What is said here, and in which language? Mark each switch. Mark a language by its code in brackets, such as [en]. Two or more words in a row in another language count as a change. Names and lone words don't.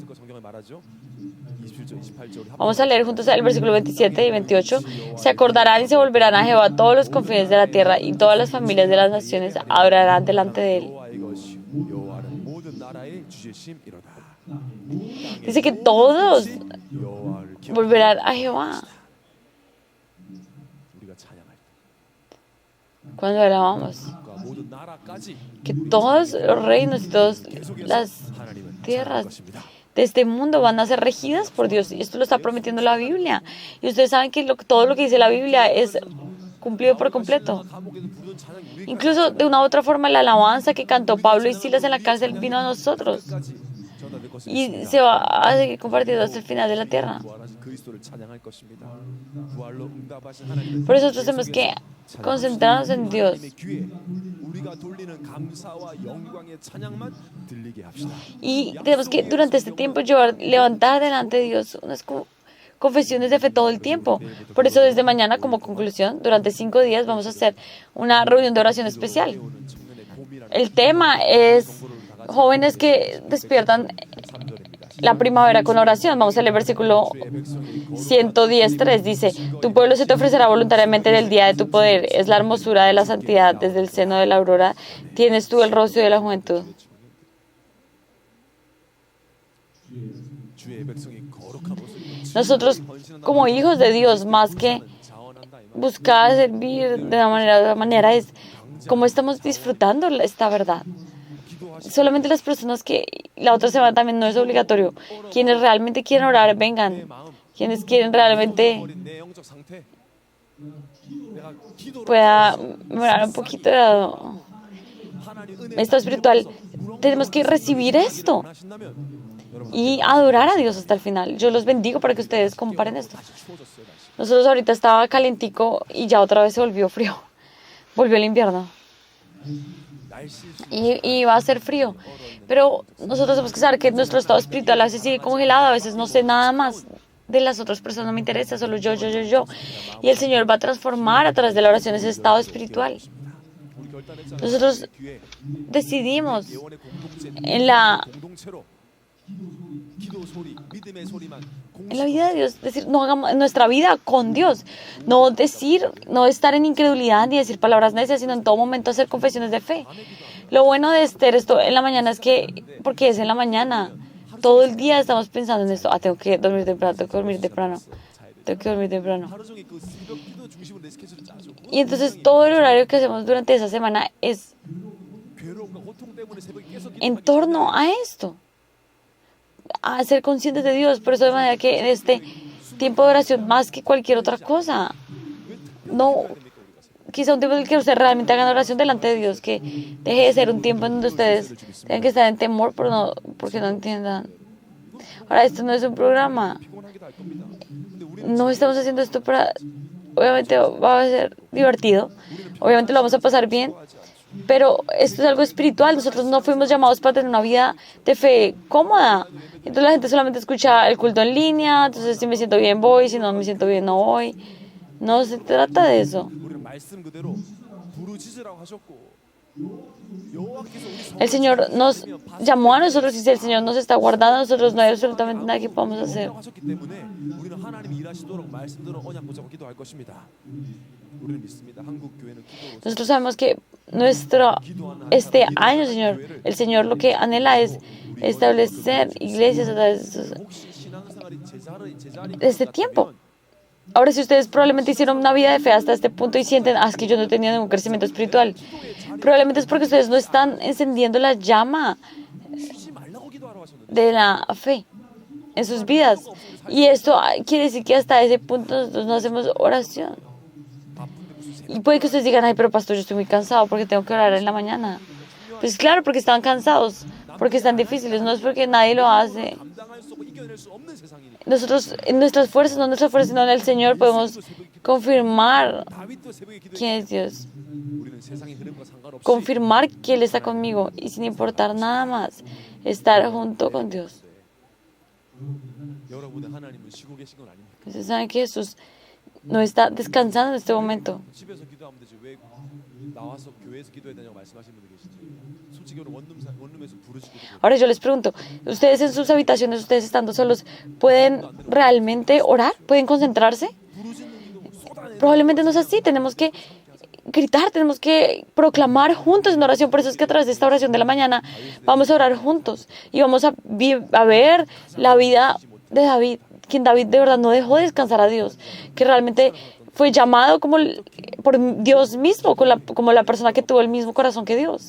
[es] Vamos a leer juntos el versículo 27 y 28. Se acordarán y se volverán a Jehová todos los confines de la tierra, y todas las familias de las naciones adorarán delante de él. Dice que todos volverán a Jehová. [ko] 우리가 찬양할 [es] Cuando alabamos, [ko] 때 모든 나라까지 [es] que todos los reinos y todas las [ko] 하나님은 [es] tierras [ko] 것입니다. [es] de este mundo van a ser regidas por Dios. Y esto lo está prometiendo la Biblia. Y ustedes saben que todo lo que dice la Biblia es cumplido por completo. [ko] 감옥에서 부르던 찬양 우리가 [es] Incluso de una u otra forma la alabanza que cantó Pablo y Silas en la cárcel vino a nosotros. [ko] 끝까지 전하될 것입니다. [es] Y se va a seguir compartiendo hasta el final de la tierra. [ko] 부활하신 그리스도를 찬양할 것입니다. 부활로 응답하신 하나님은 [es] Por eso nosotros tenemos que concentrarnos en Dios. [ko] 하나님의 귀에 우리가 돌리는 감사와 영광의 찬양만 들리게 합시다. [es] Y tenemos que durante este tiempo levantar delante de Dios unas confesiones de fe todo el tiempo. Por eso desde mañana como conclusión, durante 5 días vamos a hacer una reunión de oración especial. [ko] 오는 청년의 봄이라는 [es] El tema es jóvenes que despiertan la primavera con oración. Vamos a leer el versículo 110:3. Dice, tu pueblo se te ofrecerá voluntariamente en el día de tu poder. Es la hermosura de la santidad. Desde el seno de la aurora tienes tú el rocío de la juventud. [ko] 주의 백성이 거룩한 모습으로 [es] Nosotros como hijos de Dios, más que [ko] 자원한다 이 말. [es] buscar servir de una manera es cómo estamos disfrutando esta verdad. Solamente las personas que la otra semana también no es obligatorio. Quienes realmente quieren orar, vengan. Quienes quieren realmente [ko] 버린 내 영적 상태. 내가 기도로 [es] pueda mejorar un poquito de [ko] 하나님 은혜 [es] esto espiritual, tenemos que recibir esto [ko] 하신다면 여러분 [es] y adorar a Dios hasta el final. Yo los bendigo para que ustedes comparen esto. [ko] 추워졌어요 날씨. [es] Nosotros ahorita estaba calentico y ya otra vez se volvió frío. Volvió el invierno. [ko] 날씨 [es] Y va a ser frío. Pero nosotros tenemos que saber que nuestro estado espiritual a veces sigue congelado, a veces no sé nada más de las otras personas, no me interesa, solo yo. Y el Señor va a transformar a través de la oración ese estado espiritual. [ko] 우리 결단했잖아요. [es] Nosotros [ko] 귀에 [es] decidimos [ko] 예원의 공동체 [es] en la [ko] 공동체로 기도 소리, 믿음의 소리만 [es] En la vida de Dios, decir, no hagamos en nuestra vida con Dios, no decir, no estar en incredulidad ni decir palabras necias, sino en todo momento hacer confesiones de fe. Lo bueno de hacer esto en la mañana es que, porque es en la mañana, todo el día estamos pensando en esto, tengo que dormir temprano, tengo que dormir temprano, tengo que dormir temprano. [ko] 하루 종일 그 새벽 기도 중심으로 내 스케줄을 짜죠. [es] Y entonces todo el horario que hacemos durante esa semana es [ko] 괴로움과 고통 때문에 새벽에 깨서 [es] en torno a esto, a ser conscientes de Dios. Por eso de manera que en este tiempo de oración, más que cualquier otra cosa, no, quizá un tiempo en el que ustedes realmente hagan oración delante de Dios, que deje de ser un tiempo en donde ustedes tengan que estar en temor porque no entiendan. Ahora, esto no es un programa. [ko] 피곤하기도 할 겁니다. 근데 우리는 [es] No estamos haciendo esto para... Obviamente va a ser divertido, obviamente lo vamos a pasar bien, pero esto es algo espiritual. Nosotros no fuimos llamados para tener una vida de fe cómoda. Entonces la gente solamente escucha el culto en línea, entonces si me siento bien voy, si no me siento bien no voy. No se trata de eso. [ko] 우리는 말씀 그대로 부르짖으라고 하셨고 여호와께서 우리 [es] El Señor nos llamó a nosotros y si el Señor nos está guardando a nosotros, no hay absolutamente nada que podamos hacer. [ko] 하셨기 때문에 우리는 하나님이 일하시도록 말씀대로 언약 붙잡고 기도할 것입니다. 우리는 믿습니다. 한국 교회는 기도로 [es] Nosotros sabemos que este año, Señor, el Señor lo que anhela es establecer iglesias a través [ko] 혹시 신앙생활이 제자리 [es] de este tiempo. Ahora, si ustedes probablemente hicieron una vida de fe hasta este punto y sienten, es que yo no he tenido ningún crecimiento espiritual, probablemente es porque ustedes no están encendiendo la llama [ko] 쉬지 말라고 기도하라고 하셨는데 [es] de la fe en sus vidas. Y esto quiere decir que hasta ese punto nosotros no hacemos oración. [ko] 바쁜데 무슨 [es] Y puede que ustedes digan, ay, pero pastor, yo estoy muy cansado porque tengo que orar en la mañana. Pues claro, porque están cansados, porque están difíciles, no es porque nadie lo hace. [ko] 감당할 수 없고 이겨낼 수 없는 세상이니까 [es] Nosotros, en nuestras fuerzas, no en nuestras fuerzas, sino en el Señor, podemos confirmar [ko] 다윗도 새벽에 기도했는데 [es] quién es Dios. [ko] 우리는 세상의 흐름과 상관없이 [es] Confirmar que Él está conmigo y sin importar nada más, estar junto con Dios. [ko] 여러분의 하나님은 쉬고 계신 건 아닙니다. [es] Ustedes saben que Jesús no está descansando en este momento. [ko] 집에서 기도하면 되지 왜 나와서 교회에서 기도해야 되냐고 말씀하시는 분들 계시지. 솔직히 오늘 원룸에서 부르짖고 [es] Ahora yo les pregunto, ¿ustedes en sus habitaciones, ustedes estando solos, pueden realmente orar? ¿Pueden concentrarse? [ko] 부르짖는 기도 쏟아내는 [es] Probablemente no es así, tenemos que gritar, tenemos que proclamar juntos en oración. Por eso es que a través de esta oración de la mañana vamos a orar juntos y vamos a ver la vida de David, quien David de verdad no dejó descansar a Dios, que realmente fue llamado por Dios mismo, como la persona que tuvo el mismo corazón que Dios.